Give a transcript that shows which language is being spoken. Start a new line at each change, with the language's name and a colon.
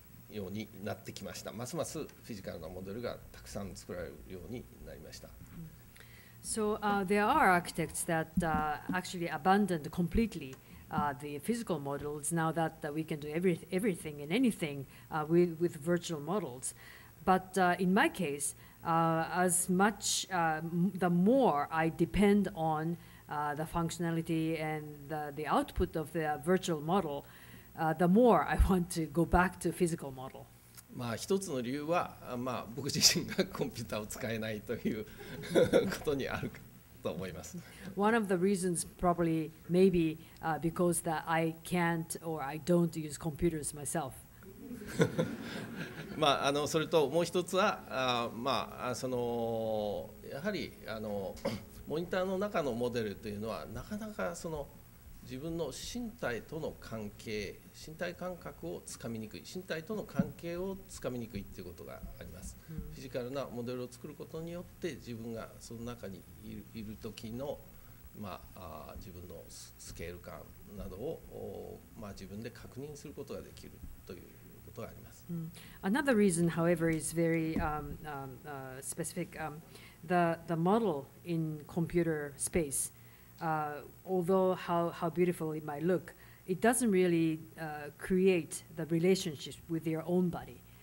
Japanese: ようになってきました。ますますフィジカルなモデルがたくさん作られるようになりました。
English: So there are architects that actually abandoned completely the physical models now that we can do everything and anything with virtual models. But in my case, as much, the more I depend on the functionality and the output of the virtual model, the more I want to go back to physical model.
Japanese: まあ一つの理由は、まあ僕自身がコンピューターを使えないということにあると思います。
English: One of the reasons probably maybe because that I can't or I don't use computers myself.
Japanese: まあそれともう一つはまあそのやはりモニターの中のモデルというのはなかなかその自分の身体との関係、身体感覚をつかみにくい、身体との関係をつかみにくいということがあります。フィジカルなモデルを作ることによって自分がその中にいる時のまあ自分のスケール感などをまあ自分で確認することができるということがあります。
English: Another reason, however, is very specific. The model in computer space, although how beautiful it might look, it doesn't really create the relationship with your own body.